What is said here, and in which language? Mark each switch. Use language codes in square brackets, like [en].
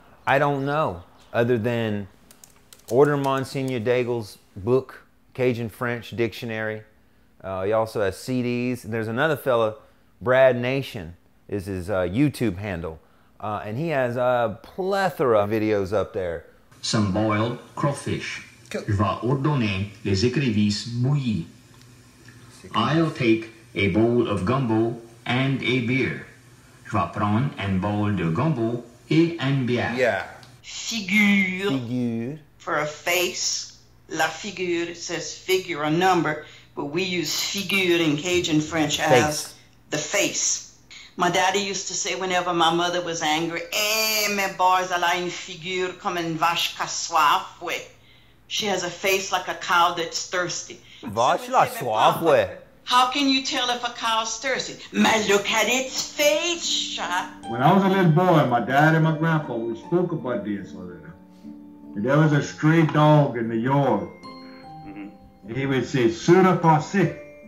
[en] I don't know, other than order Monsignor Daigle's book, Cajun French Dictionary. He also has CDs. And there's another fella, Brad Nation is his YouTube handle. And he has a plethora of videos up there. Some boiled crawfish. [fr] Je vais ordonner les écrevisses bouillies. [en] I'll take a bowl of gumbo and a beer. [fr] Je vais prendre un bol de gumbo et une bière. [en] Yeah. Figure. For a face. [fr] La figure [en] says figure, a number, but we use figure in Cajun French as the face. My daddy used to say whenever my mother was angry, [fr] mes boys, elle a une figure comme une vache qui a soif, ouais. [en] She has a face like a cow that's thirsty. [fr] Vache la soif, ouais. [en] How can you tell if a cow's thirsty? Man, look at its face, shot. When I was a little boy, my dad and my grandpa, we spoke about this already. And there was a stray dog in the yard. And he would say, [fr] "Sur à passer."